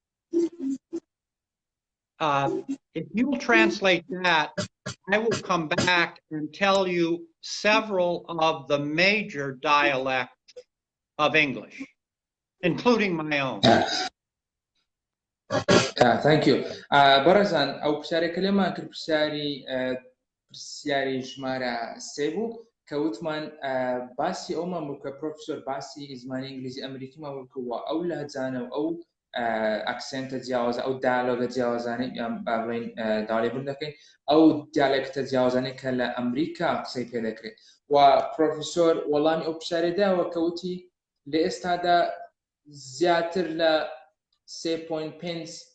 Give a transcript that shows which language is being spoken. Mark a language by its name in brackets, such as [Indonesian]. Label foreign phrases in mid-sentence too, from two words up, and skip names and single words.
[English] If you'll translate that, I will come back and tell you several of the major dialects of English, including my own. Thank you. [Central Kurdish] بەڕێزان ئەو پرسیارێکە لێمان کرد پرسیاری ژمارە 3 بوو کە وتمان باسی ئەومان بوو کە پرۆفسۆر باسی زمانی ئینگلیزی ئەمریکیمان بوو کە ئەو لەهجانە و ئەو ئەکسێنتە جیاوازە ئەو دایالۆگە جیاوازانەی بڵین داڵێبوون دەکەین ئەو دیالێکتە جیاوازانەی کە لە ئەمریکا قسەی پێ دەکرێت و پرۆفسۆر وەڵامی ئەو پرسیارە داوە کە وتی لە ئێستادا زیاتر لە 3.5